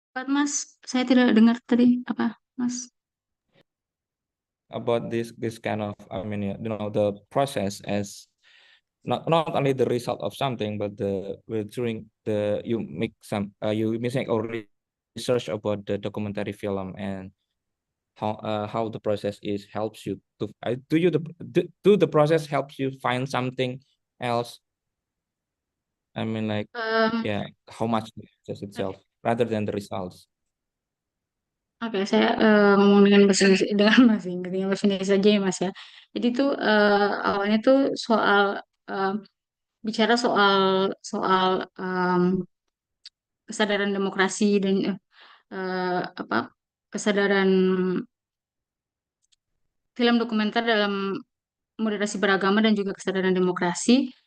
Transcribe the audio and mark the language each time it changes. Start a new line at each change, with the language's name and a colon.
Indonesian: Mas, saya tidak dengar tadi apa, Mas?
English: About this kind of, I mean, the process as not only the result of something, but during the you make some you make or research about the documentary film, and how the process is helps you to do the process helps you find something else, I mean, like, Um, yeah, how much the process itself rather than the results.
Indonesian: Oke, saya ngomong dengan bahasa Inggris, dengan bahasa Inggris saja ya Mas ya. Jadi tuh awalnya tuh soal eh, bicara soal soal kesadaran demokrasi dan apa kesadaran film dokumenter dalam moderasi beragama dan juga kesadaran demokrasi.